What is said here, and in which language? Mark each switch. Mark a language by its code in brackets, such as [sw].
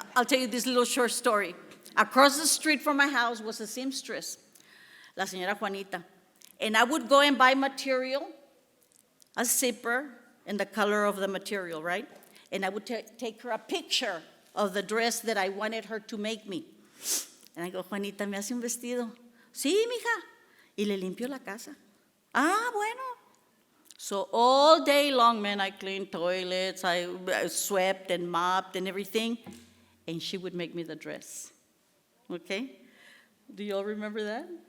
[en] I'll tell you this little short story. Across the street from my house was a seamstress, [es] la señora [en] Juanita. And I would go and buy material, a zipper, and the color of the material, right? And I would take her a picture of the dress that I wanted her to make me. And I go, [es] Juanita, ¿me hace un vestido? Sí, mija. Y le limpio la casa. Ah, bueno. [en] So all day long, man, I cleaned toilets, I swept and mopped and everything, and she would make me the dress. Okay? Do you all remember that?